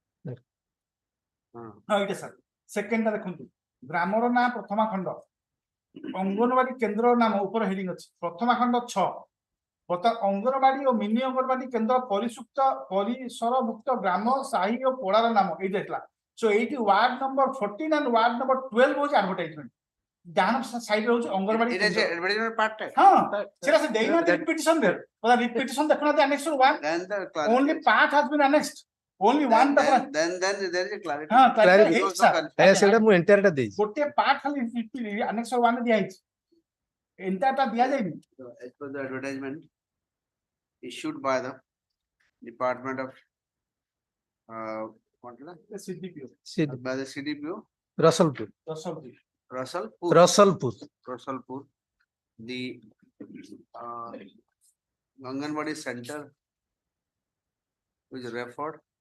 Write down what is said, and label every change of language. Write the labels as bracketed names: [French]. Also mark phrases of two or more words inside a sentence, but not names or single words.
[Odia] ହଁ ଏଇଟା ସାର୍ ସେକେଣ୍ଡ ଟା ଦେଖନ୍ତୁ ଗ୍ରାମର ନାଁ ପ୍ରଥମା ଖଣ୍ଡ ଅଙ୍ଗନବାଡି କେନ୍ଦ୍ର ନାମ ଉପରେ ହେଡିଂ ଅଛି ପ୍ରଥମା ଖଣ୍ଡ 6 ଅଙ୍ଗନବାଡି ଓ ମିନି ଅଙ୍ଗନବାଡି କେନ୍ଦ୍ର ପରିସରଭୁକ୍ତ ଗ୍ରାମ ସାହି ଓ ପଡାର ନାମ ଏଇଟା ହେଇଥିଲା ସୋ ଏଇଠି [English] ward number 14 and ward number 12 [Odia] ହଉଛି ଆଡଭର୍ଟାଇଜମେଣ୍ଟ ଡାହାଣ ସାଇଡ୍ ରହୁଛି ଅଙ୍ଗନବାଡି ହଁ ସେଟା ସେ ଦେଇନାହାନ୍ତି ରିପିଟିସନ ରେ ରିପିଟିସନ ଦେଖୁନାହାନ୍ତି [English] annex 1 only part has been annexed only one then there is a clarity [Odia] ହଁ clarity ହେଇଛି sir ସେଟା ମୁଁ ଏଣ୍ଟାର ଟା ଦେଇଛି ଗୋଟେ ପାର୍ଟ ଖାଲି annex 1 ରେ ଦିଆ ହେଇଛି ଏଣ୍ଟାର ଟା ଦିଆ ଯାଇନି [English] as per the advertisement issued by the Department of what is that? CDPO By the CDPO Russellpur the Anganwadi center which referred